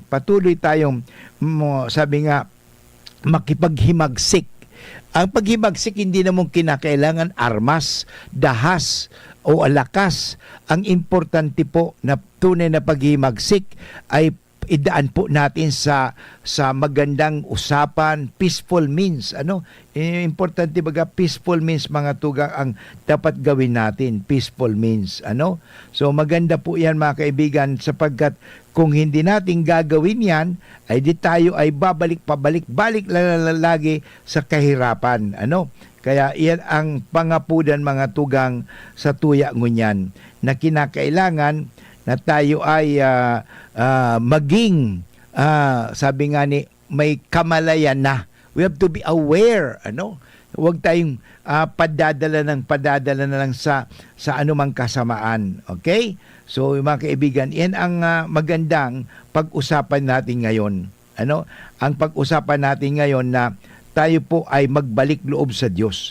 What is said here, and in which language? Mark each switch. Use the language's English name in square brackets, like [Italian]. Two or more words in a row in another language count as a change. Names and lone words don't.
[Filipino] Patuloy tayong sabi nga, makipaghimagsik. Ang paghimagsik hindi naman kinakailangan armas, dahas o alakas. Ang importante po na tunay na paghimagsik ay idaan po natin sa magandang usapan, [English] peaceful means. [Bikol] Importante baga, [English] peaceful means, [Bikol] mga tugang, [Filipino] ang dapat gawin natin, [English] peaceful means. [Filipino] So maganda po yan, mga kaibigan, sapagkat kung hindi natin gagawin yan, ay di tayo ay babalik-pabalik-balik lagi sa kahirapan. Kaya iyan ang pangapudan, [Bikol] mga tugang, sa tuya ngunyan, [Filipino] na kinakailangan na tayo ay maging, sabi nga ni, may kamalayan na. [English] We have to be aware, [Filipino] Huwag tayong padadala na lang sa anumang kasamaan. Okay? So, mga kaibigan, yan ang magandang pag-usapan natin ngayon. Ang pag-usapan natin ngayon na tayo po ay magbalik loob sa Diyos.